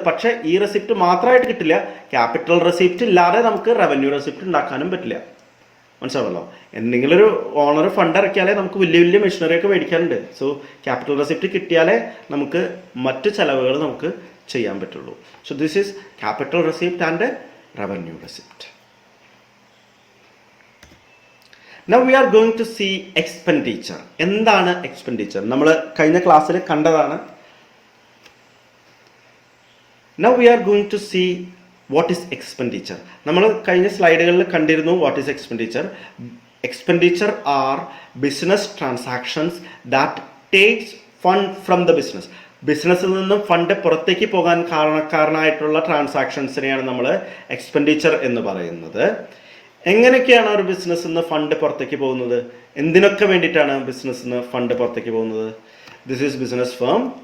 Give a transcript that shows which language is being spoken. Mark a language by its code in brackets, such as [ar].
[ml] പക്ഷേ ഈ റെസിപ്റ്റ് മാത്രമായിട്ട് കിട്ടില്ല. ക്യാപിറ്റൽ റെസിപ്റ്റ് ഇല്ലാതെ നമുക്ക് റവന്യൂ റെസിപ്റ്റ് ഉണ്ടാക്കാനും പറ്റില്ല. മനസ്സിലാണല്ലോ? എന്തെങ്കിലും ഒരു ഓണർ ഫണ്ട് ഇറക്കിയാലേ നമുക്ക് വലിയ വലിയ മെഷീനറി ഒക്കെ മേടിക്കാനുണ്ട്. സോ ക്യാപിറ്റൽ റെസിപ്റ്റ് കിട്ടിയാലേ നമുക്ക് മറ്റ് ചിലവുകൾ നമുക്ക് ചെയ്യാൻ പറ്റുള്ളൂ. [en] So this is capital receipt and revenue receipt. Now we are going to see expenditure. [ml] എന്താണ് എക്സ്പെൻഡിച്ചർ? നമ്മൾ കഴിഞ്ഞ ക്ലാസ്സിൽ കണ്ടതാണ്. [en] Now we are going to see what is expenditure. [ml] നമ്മൾ കഴിഞ്ഞ സ്ലൈഡുകളിൽ കണ്ടിരുന്നു [en] what is expenditure. Expenditure are business transactions that takes fund from the business. [ml] ബിസിനസ്സിൽ നിന്നും ഫണ്ട് പുറത്തേക്ക് പോകാൻ കാരണക്കാരനായിട്ടുള്ള ട്രാൻസാക്ഷൻസിനെയാണ് നമ്മൾ എക്സ്പെൻഡിച്ചർ എന്ന് പറയുന്നത്. എങ്ങനെയൊക്കെയാണ് ഒരു ബിസിനസ്സിൽ നിന്ന് ഫണ്ട് പുറത്തേക്ക് പോകുന്നത്? എന്തിനൊക്കെ വേണ്ടിയിട്ടാണ് ബിസിനസ്സിൽ നിന്ന് ഫണ്ട് പുറത്തേക്ക് പോകുന്നത്? [en] This is business firm.